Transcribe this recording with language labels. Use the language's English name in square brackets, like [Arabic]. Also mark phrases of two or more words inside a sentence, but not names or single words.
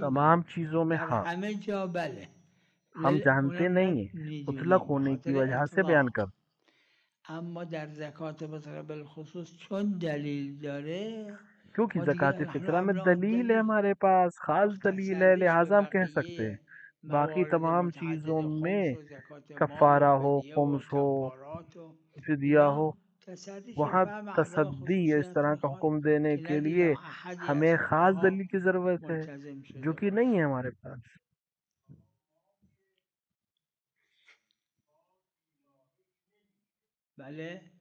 [Urdu] تمام [Persian] میدونیم [Urdu] چیزوں میں [Persian] در [Urdu] ہاں [Persian] همه جا بله، [Urdu] ہم جانتے [Persian] اونم [Urdu] نہیں ہیں، [Persian] مطلق ندونیم به [Urdu] ہونے کی خاطر وجہ سے بیان [Persian] اطلاق. [Urdu] کر. [Persian] اما در زکات فطره بالخصوص چون دلیل داره [Urdu] کیونکہ [Persian] ما [Urdu] زکوٰۃ [Persian] دیگه نحن [Urdu] فطرہ میں [Arabic] ابناء [Urdu] دلیل ہے، [Arabic] الدلیل، [Urdu] ہمارے پاس خاص دلیل ہے، [Persian] مختصر بشه [Urdu] لہٰذا ہم کہہ سکتے ہیں. [Persian] بقیه [Urdu] باقی [Persian] موارد [Urdu] تمام چیزوں [Persian] متعدد [Urdu] میں [Persian] خمس و زکات مال و [Urdu] کفارہ ہو، [Persian] فدیه و [Urdu] خمس ہو، [Persian] کفارات و [Urdu] فدیہ ہو، [Persian] اینا تصریح [Urdu] وہاں [Persian] فهم عدم [Urdu] تصدی اس [Persian] خصوصیت [Urdu] طرح کا [Persian] میخواد [Urdu] حکم دینے [Persian] که [Urdu] کے [Persian] ندیدم [Urdu] لیے [Persian] احدی از [Urdu] ہمیں خاص [Persian] فقها [Urdu] دلیل کی ضرورت ہے [Persian] ملتزم [Urdu] جو [Persian] شده [Urdu] کہ نہیں [Persian] باشه. [Urdu] ہے ہمارے پاس. [Persian] بله.